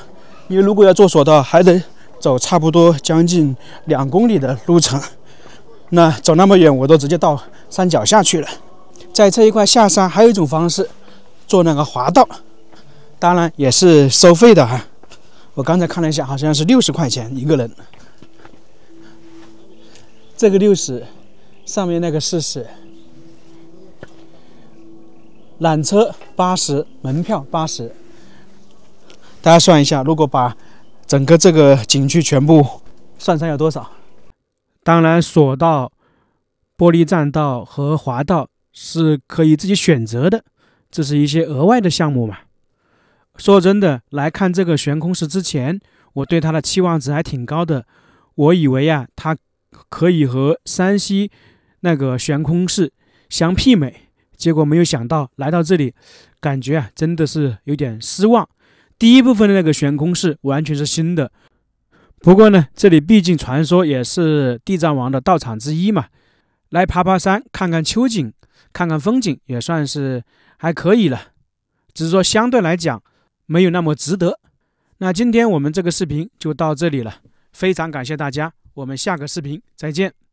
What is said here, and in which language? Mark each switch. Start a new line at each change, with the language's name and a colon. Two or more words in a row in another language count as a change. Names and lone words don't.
Chinese: 因為如果要坐索道，還得走差不多將近2公里的路程。那走那麼遠，我都直接到山腳下去了。在這一塊下山，還有一種方式，坐那個滑道，當然也是收費的哈。我剛才看了一下，好像是60 塊錢一個人。這個60，上面那個40，纜車80，門票80。大家算一下，如果把整個這個景區全部算上，有多少？當然，索道、玻璃栈道和滑道是可以自己選擇的，這是一些額外的項目嘛。說真的，來看這個懸空寺之前，我對它的期望值還挺高的。我以為啊，它可以和山西那個懸空寺相媲美，結果沒有想到來到這裡，感覺啊真的是有點失望。第一部分的那個懸空寺完全是新的，不過呢，這裡畢竟傳說也是地藏王的道場之一嘛，來爬爬山、看看秋景、看看風景也算是還可以了，只是說相對來講沒有那麼值得。那今天我們這個視頻就到這裡了，非常感謝大家，我們下個視頻再見。